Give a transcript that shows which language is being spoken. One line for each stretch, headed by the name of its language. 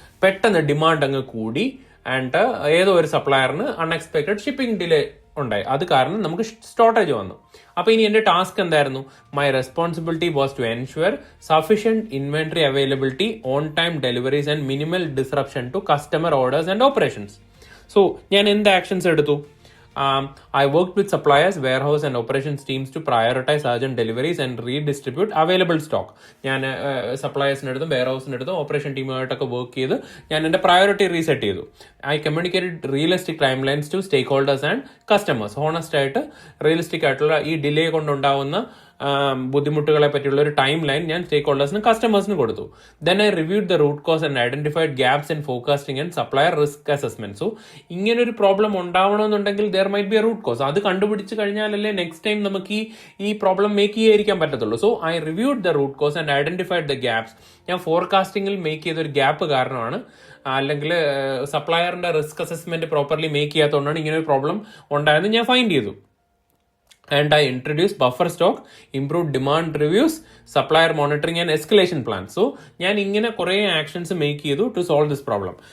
Malayalam: പെട്ടെന്ന് ഡിമാൻഡ് അങ്ങ് കൂടി ആൻഡ് ഏതോ ഒരു സപ്ലയറിന് അൺഎക്സ്പെക്ടഡ് ഷിപ്പിംഗ് ഡിലേ ഉണ്ടായി. അത് കാരണം നമുക്ക് ഷോർട്ടേജ് വന്നു. അപ്പൊ ഇനി എന്റെ ടാസ്ക് എന്തായിരുന്നു?
English: My responsibility was to ensure sufficient inventory availability, on time deliveries and minimal disruption to customer orders and operations.
Malayalam: So ഞാൻ എന്ത് ആക്ഷൻസ് എടുത്തു?
English: I worked with suppliers, warehouse and operations teams to prioritize urgent deliveries and redistribute available stock.
Malayalam: ഞാൻ സപ്ലയേഴ്സിനടുത്തും വെയർഹൗസിനടുത്തും operation ടീമുമായിട്ടൊക്കെ work ചെയ്ത് ഞാൻ എൻ്റെ priority reset ചെയ്തു.
English: I communicated realistic timelines to stakeholders and customers.
Malayalam: Honest ആയിട്ട് realistic ആയിട്ടുള്ള ഈ delay കൊണ്ടുണ്ടാവുന്ന ബുദ്ധിമുട്ടുകളെ പറ്റിയുള്ള ഒരു ടൈം ലൈൻ ഞാൻ സ്റ്റേക്ക് ഹോൾഡേഴ്സിനും കസ്റ്റമേഴ്സിനും കൊടുത്തു.
English: Then I reviewed the root cause and identified gaps in forecasting and supplier risk assessment.
Malayalam: So ഇങ്ങനെ ഒരു problem ഉണ്ടാവണമെന്നുണ്ടെങ്കിൽ
English: There might be a root cause.
Malayalam: അത് കണ്ടുപിടിച്ച് കഴിഞ്ഞാലല്ലേ നെക്സ്റ്റ് ടൈം നമുക്ക് ഈ പ്രോബ്ലം മേക്ക് ചെയ്യാതിരിക്കാൻ പറ്റത്തുള്ളൂ.
English: So I reviewed the root cause and identified the gaps.
Malayalam: ഞാൻ ഫോർകാസ്റ്റിംഗിൽ make ചെയ്തൊരു ഗ്യാപ്പ് കാരണമാണ്, അല്ലെങ്കിൽ സപ്ലയറിന്റെ റിസ്ക് അസസ്മെന്റ് പ്രോപ്പർലി മേക്ക് ചെയ്യാത്തതുകൊണ്ടാണ് ഇങ്ങനെ ഒരു പ്രോബ്ലം ഉണ്ടായെന്ന് ഞാൻ ഫൈൻഡ് ചെയ്തു.
English: and I introduced buffer stock, improved demand reviews, supplier monitoring and escalation plan.
Malayalam: So ഞാൻ ഇങ്ങനെ കുറേ ആക്ഷൻസ് മേക്ക് ചെയ്തു
English: To solve this problem.